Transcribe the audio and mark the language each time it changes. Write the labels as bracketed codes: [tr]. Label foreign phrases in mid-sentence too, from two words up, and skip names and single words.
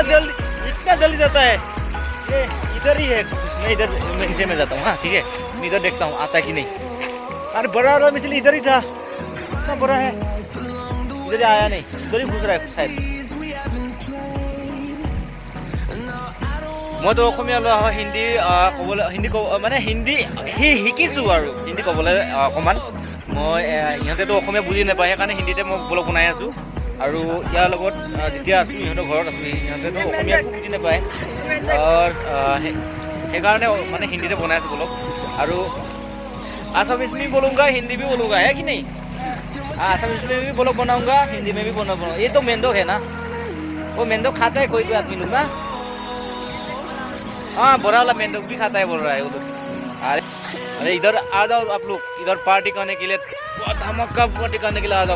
[hi] इतना जल्दी जाता है। ये इधर ही है। मैं इधर नीचे में जाता हूँ। हाँ ठीक है मैं इधर देखता हूँ आता है कि नहीं। अरे बड़ा वाला मछली इधर ही था। इतना बड़ा है इधर आया नहीं, इधर ही घुस रहा है शायद। मैं तो [as] অসমীয়া লোৱা হিন্দী ক'বলৈ মানে হিন্দী শিকিছোঁ আৰু হিন্দী ক'বলৈ অকণমান। মই ইহঁতেতো অসমীয়া বুজি নাপায় সেইকাৰণে হিন্দীতে মই ব্লগ বনাই আছোঁ। আৰু ইয়াৰ লগত যেতিয়া আছোঁ ইহঁতৰ ঘৰত আছোঁ ইহঁতেতো অসমীয়া বুজি নাপায় সেইকাৰণে মানে হিন্দীতে বনাই আছোঁ ব্লগ। [hi] আৰু आसामीज में भी बोलूँगा हिंदी भी बोलूँगा है कि नहीं। आसामीज में भी ब्लॉग बनाऊंगा हिंदी में भी बनाऊंगा। ये तो मेंढक है ना, वो मेंढक खाता है कोई कोई आदमी लोग ना। हाँ बड़ा वाला मेंढक भी खाता है बोल रहा है वो लोग। अरे इधर आ जाओ आप लोग, इधर पार्टी करने के लिए धमाका पार्टी करने के लिए आ जाओ।